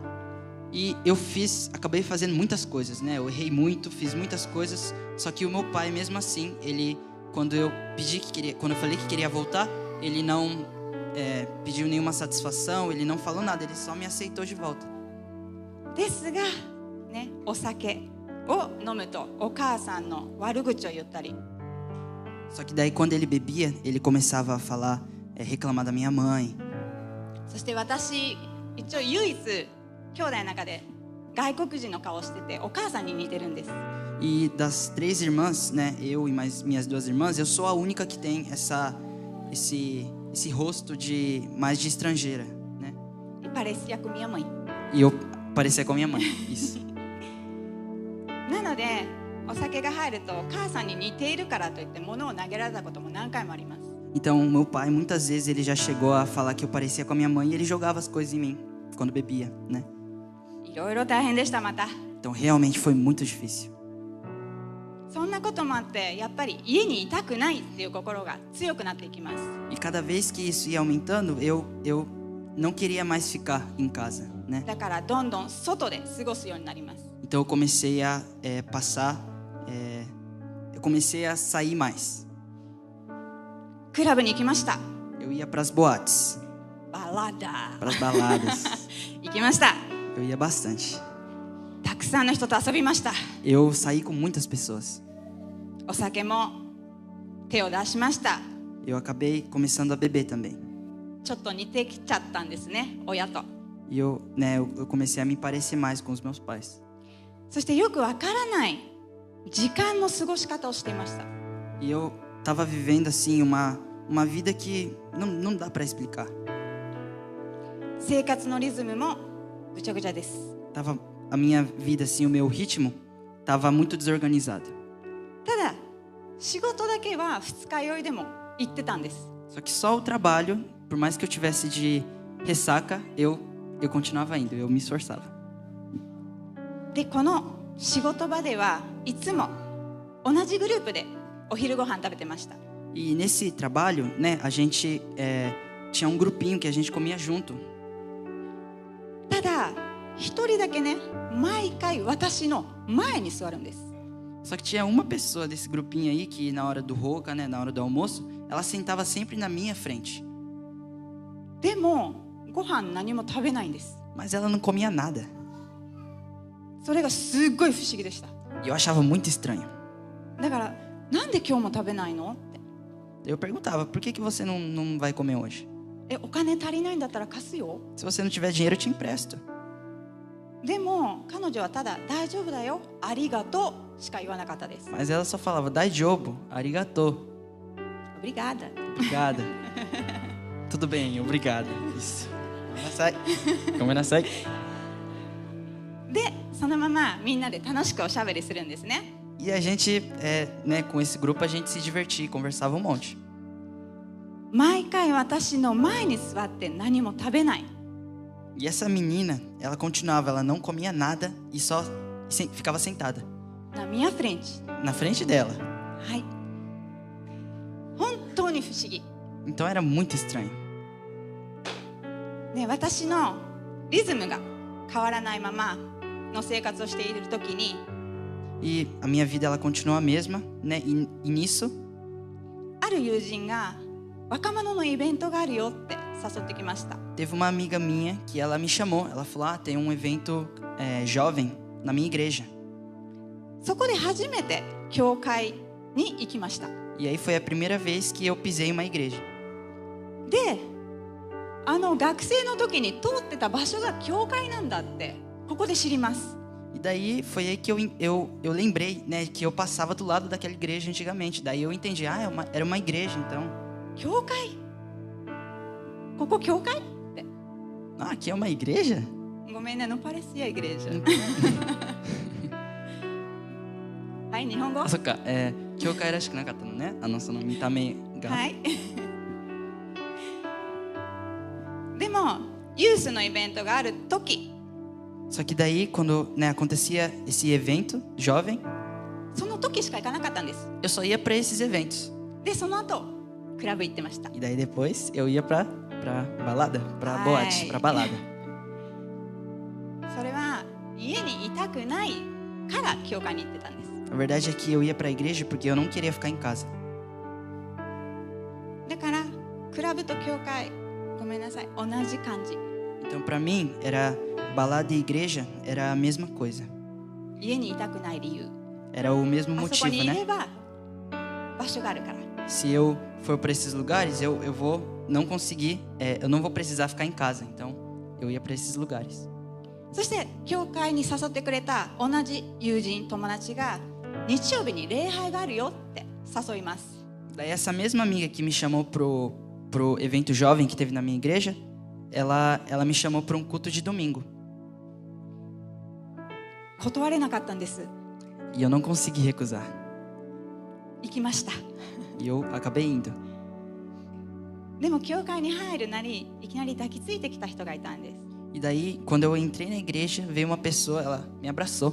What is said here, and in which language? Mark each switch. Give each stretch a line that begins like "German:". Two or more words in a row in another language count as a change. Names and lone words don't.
Portuguese: E eu acabei fazendo muitas coisas, né? Eu errei muito, fiz muitas coisas. Só que o meu pai, mesmo assim, quando eu falei que queria voltar, ele não pediu nenhuma satisfação, ele não falou nada, ele só me aceitou de volta.
Japanese: ですが、ね、お酒を飲むとお母さんの悪口を言ったり。
Portuguese: Só que daí quando ele bebia, ele começava a falar, reclamar da minha mãe.
Japanese: そして私一応唯一兄弟の中で外国人の顔をしててお母さんに似てるんです。
Portuguese: E das 3 irmãs, né, eu e mais minhas 2 irmãs, eu sou a única que tem esse rosto mais de estrangeira, né? E parecia com minha mãe. E eu parecia com a minha mãe, isso.
Japanese: なのでお酒が入るとお母さんに似ているからといって物を投げられたことも何回もあります。
Portuguese: Então, meu pai, muitas vezes, ele já chegou a falar que eu parecia com a minha mãe e ele jogava as coisas em mim quando bebia, né?
Japanese: いろいろ大変でしたまた。
Portuguese: Então, realmente foi muito difícil.
Japanese: そんなこともあってやっぱり家にいたくないっていう心が強くなっていきます。
Portuguese: E cada vez que isso ia aumentando, eu não queria mais ficar em casa, né?
Japanese: だからどんどん外で過ごすようになります。
Portuguese: Então, eu comecei a eu comecei a sair mais.
Japanese: クラブに行きました。
Portuguese: Eu ia para as boates, バラダ para as baladas.
Japanese: 行きました。
Portuguese: Eu ia bastante.
Japanese: たくさんの人と遊びました。
Portuguese: Eu saí com muitas pessoas.
Japanese: お酒も手を出しました。
Portuguese: Eu acabei começando a beber também.
Japanese: ちょっと似てきちゃったんですね、親と。
Portuguese: E eu comecei a me parecer mais com os meus pais.
Japanese: そしてよくわからない時間の過ごし方をしていました。
Portuguese: E eu estava vivendo assim uma vida que não dá para explicar.
Japanese: 生活のリズムもぐちゃぐちゃです。
Portuguese: A minha vida assim, o meu ritmo estava muito desorganizado.
Japanese: ただ仕事だけは二日酔いでも行ってたんです。
Portuguese: Só que só o trabalho, por mais que eu tivesse de ressaca, eu continuava indo, eu me esforçava.
Japanese: でこの仕事場ではいつも同じグループでお昼ご飯食べてました。
Portuguese: E nesse trabalho, né, a gente tinha um grupinho que a gente comia junto.
Japanese: ただ一人だけね、毎回私の前に座るんです。
Portuguese: Só que tinha uma pessoa desse grupinho aí que na hora do roca, né, na hora do almoço, ela sentava sempre na minha frente.
Japanese: でもご飯何も食べないんです。
Portuguese: Mas ela não comia nada.
Japanese: それがすっごい不思議でした。
Portuguese: E eu achava muito estranho.
Japanese: だからなんで今日も食べないのって。
Portuguese: Eu perguntava, por que você não vai comer hoje?
Japanese: お金足りないんだったら貸すよ。
Portuguese: Se você não tiver dinheiro, eu te empresto.
Japanese: でも彼女はただ大丈夫だよ、ありがとうしか言わなかったです。
Portuguese: Mas ela só falava,
Japanese: 大丈夫、ありがとう.
Portuguese: Obrigada. Obrigada. Tudo bem, obrigada. Isso.
Japanese: Gomenasai. でそのままみんなで楽しくおしゃべりするんですね。
Portuguese: E a gente, né, com esse grupo, a gente se divertia e conversava um monte.
Japanese: 毎回私の前に座って何も食べない。
Portuguese: E essa menina, ela continuava, ela não comia nada e só ficava sentada なminha frente。 na frente dela.
Japanese: はい。本当に不思議。
Portuguese: Então era muito estranho.
Japanese: ね、私のリズムが変わらないままの生活をしているときに、
Portuguese: E a minha vida, ela continua a mesma, né? E nisso,
Japanese: ある友人が若者のイベントがあるよって誘ってきました。
Portuguese: teve uma amiga minha que ela me chamou. Ela falou, tem um evento jovem na minha igreja.
Japanese: そこで初めて教会に行きました。
Portuguese: E aí foi a primeira vez que eu pisei em uma igreja.
Japanese: で、学生の時に通ってた場所が教会なんだってここで知ります。
Portuguese: E daí foi aí que eu lembrei, né, que eu passava do lado daquela igreja antigamente. Daí eu entendi, era uma igreja, então.
Japanese: 教会？ここ教会？って。
Portuguese: Ah, aqui é uma igreja?
Japanese: ごめんね、
Portuguese: não parecia a igreja。
Japanese: はい、日本語。あ、そっか、教会らしくなかったのね。その見た目が。はい。でも、ユースのイベントがある時。
Portuguese: Só que daí, quando, né, acontecia esse evento jovem,
Japanese: その時しか行かなかったんです。
Portuguese: eu só ia para esses eventos.
Japanese: で、その後、クラブ行ってました。
Portuguese: E daí depois eu ia pra balada, pra boate, pra balada.
Japanese: それは家にいたくないから教会に行ってたんです。
Portuguese: A verdade é que eu ia pra igreja porque eu não queria ficar em casa.
Japanese: だからクラブと教会、ごめんなさい、同じ感じ。
Portuguese: Então pra mim era balada e igreja era a mesma coisa.
Japanese: 家にいたくない理由。
Portuguese: Era o mesmo
Japanese: あそこ
Portuguese: motivo,
Japanese: にいれ
Portuguese: né?
Japanese: ば場所があるから。
Portuguese: Se eu for para esses lugares, eu vou não conseguir, eu não vou precisar ficar em casa. Então eu ia para esses lugares.
Japanese: そして教会に誘ってくれた同じ友人友達が日曜日に礼拝があるよって誘います。
Portuguese: Daí essa mesma amiga que me chamou pro evento jovem que teve na minha igreja, ela me chamou para um culto de domingo.
Japanese: 断れなかったんです。
Portuguese: E eu não consegui recusar.
Japanese: 行きました。
Portuguese: E eu acabei indo.
Japanese: でも教会に入るなりいきなり抱きついてきた人がいたんです。
Portuguese: E daí, quando eu entrei na igreja, veio uma pessoa, ela me abraçou.